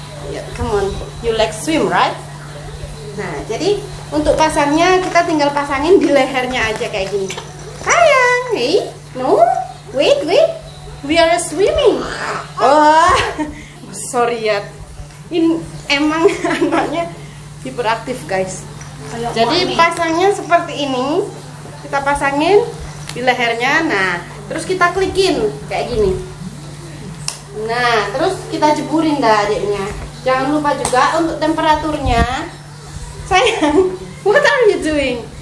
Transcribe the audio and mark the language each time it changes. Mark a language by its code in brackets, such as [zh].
[en] Yeah, come on, you like swim right? [id] Nah, jadi untuk pasangnya kita tinggal pasangin di lehernya aja kayak gini. Sayang, [en] hey, no, wait, we are swimming. [id] Oh, sorry ya. Ini emang anaknya hiperaktif guys. Jadi pasangnya seperti ini. Kita pasangin di lehernya. Nah, terus kita klikin kayak gini. Nah, terus kita jeburin dah adiknya. Jangan lupa juga untuk temperaturnya. Sayang, [en] what are you doing?